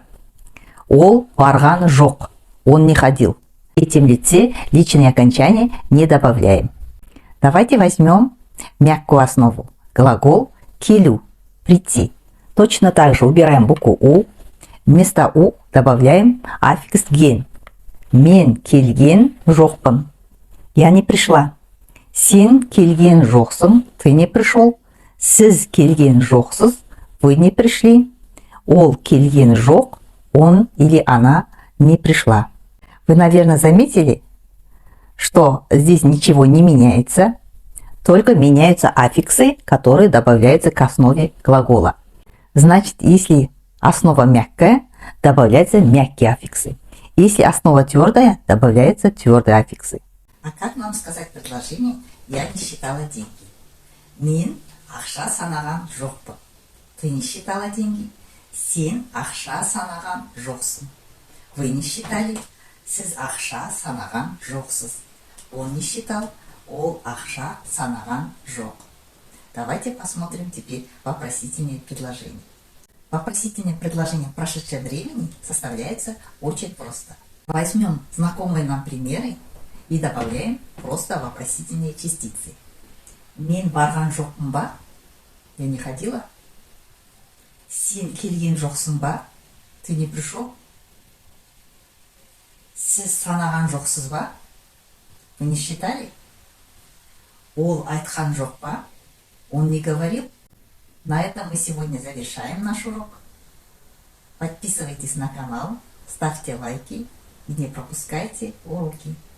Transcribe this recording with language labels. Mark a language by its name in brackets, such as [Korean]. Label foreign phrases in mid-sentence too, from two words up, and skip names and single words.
[Kazakh] Ол барган жок. [Russian] Он не ходил. В третьем лице личное окончание не добавляем. Давайте возьмем мягкую основу. Глагол келу. Прийти. Точно так же убираем букву У. Вместо У добавляем аффикс ген. [Kazakh] Мен келген жоқпын. [Russian] Я не пришла. [Kazakh] Сен келген жоқсың. [Russian] Ты не пришел. [Kazakh] Сіз келген жоқсыз. [Russian] Вы не пришли. [Kazakh] Ол келген жоқ. [Russian] Он или она не пришла. Вы, наверное, заметили, что здесь ничего не меняется. Только меняются аффиксы, которые добавляются к основе глагола. Значит, если основа мягкая, добавляются мягкие аффиксы. Если основа твердая, добавляются твердые аффиксы. А как нам сказать предложение «Я не считала деньги»? [Kazakh] Мен ақша санаған жоқпын. [Russian] Ты не считала деньги? [Kazakh] Сен ақша санаған жоқсың. [Russian] Вы не считали? [Kazakh] Сіз ақша санаған жоқсыз. [Russian] Он не считал. [Kazakh] Ол ақша санаған жоқ. [Russian] Давайте посмотрим теперь вопросительные предложения. Вопросительное предложение в прошедшем времени составляется очень просто. Возьмем знакомые нам примеры и добавляем просто вопросительные частицы. [Kazakh] Мен барган жоқпын ба? [Russian] Я не ходила. [Kazakh] Сен келген жоқсың ба? [Russian] Ты не пришел. [Kazakh] Сіз санаған жоқсыз ба? [Russian] Вы не считали? [Kazakh] Ол айтқан жоқ па? [Russian] Он не говорил? На этом мы сегодня завершаем наш урок. Подписывайтесь на канал, ставьте лайки и не пропускайте уроки.